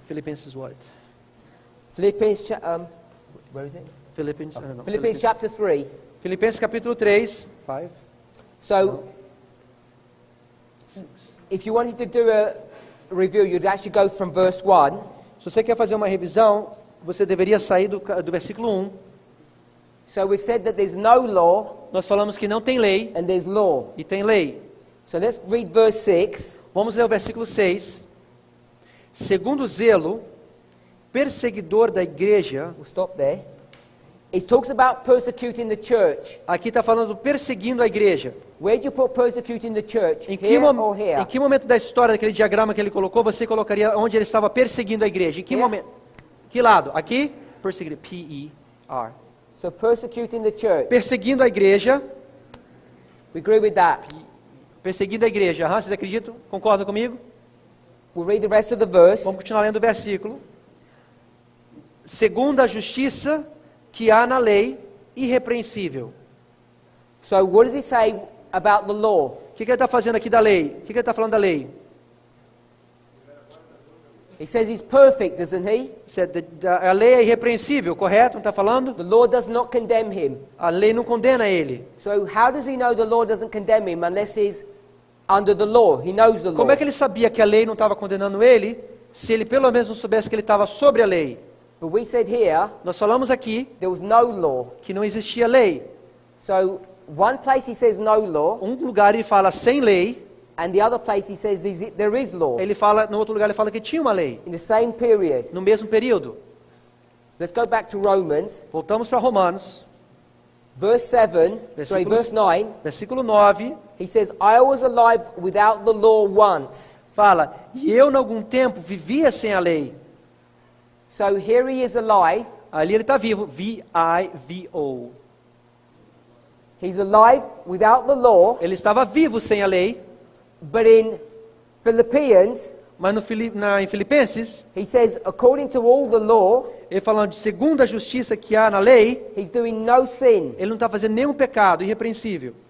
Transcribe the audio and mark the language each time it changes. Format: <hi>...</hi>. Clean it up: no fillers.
<en>Filipenses what? Philippians, where is it? Philippines, I don't know. Philippians chapter 3.</en> <pt>Filipenses capítulo 3.</pt> <en>So, if you wanted to do a review, you'd actually go from verse 1.</en> <pt>Se você quer fazer uma revisão, você deveria sair do versículo 1.</pt> <en>So we've said that there's no law</en> <pt>Nós falamos que não tem lei</pt> <en>and there's law.</en> <pt>e tem lei.</pt> <en>So let's read verse 6.</en> <pt>Vamos ler o versículo 6. Segundo o zelo, perseguidor da igreja.</pt> <en>We'll stop there. It talks about persecuting the church.</en> <pt>Aqui está falando perseguindo a igreja.</pt> <en>Where do you put persecuting the church?</en> <pt>Em</pt> <en>Here or here?</en> <pt>em que momento da história daquele diagrama que ele colocou, você colocaria onde ele estava perseguindo a igreja? Em que</pt> <en>Here.</en> <pt>momento? Que lado? Aqui? Perseguir. P-E-R.</pt> <en>So persecuting the church.</en> <pt>Perseguindo a igreja.</pt> <en>We agree with that.</en> <pt>Perseguindo a igreja. Vocês acreditam? Concordam comigo?</pt> <en>We'll read the rest of the verse.</en> <pt>Vamos continuar lendo o versículo. Segundo a justiça que há na lei, irrepreensível.</pt> <en>So what does he say about the law?</en> <pt>O que ele está fazendo aqui da lei? O que ele está falando da lei?</pt> <en>He says he's perfect, doesn't he?</en> <pt>A lei é irrepreensível, correto? Não está falando?</pt> <en>The law does not condemn him.</en> <pt>A lei não condena ele.</pt> <en>So how does he know the law doesn't condemn him unless he's under the law? He knows the law.</en> <pt>Como é que ele sabia que a lei não estava condenando ele, se ele pelo menos não soubesse que ele estava sobre a lei?</pt> <en>But we said here</en> <pt>Nós falamos aqui</pt> <en>there was no law.</en> <pt>que não existia lei.</pt> <en>So one place he says no law,</en> <pt>Um lugar ele fala sem lei,</pt> <en>and the other place he says there is law</en> <pt>ele fala, no outro lugar ele fala que tinha uma lei,</pt> <en>in the same period.</en> <pt>no mesmo período.</pt> <en>So let's go back to Romans,</en> <pt>Voltamos para Romanos,</pt> <en>verse 7, verse 9.</en> <pt>versículo 9,</pt> <en>He says, I was alive without the law once.</en> <pt>fala, e eu, em algum tempo, vivia sem a lei.</pt> <en>So here he is alive.</en> <pt>Ali ele está vivo, V-I-V-O.</pt> <en>He's alive without the law,</en> <pt>Ele estava vivo sem a lei,</pt> <en>but in Philippians,</en> <pt>mas em Filipenses,</pt> <en>he says, according to all the law,</en> <pt>ele falando de segundo a justiça que há na lei,</pt> <en>he's doing no sin.</en> <pt>ele não está fazendo nenhum pecado, irrepreensível.</pt>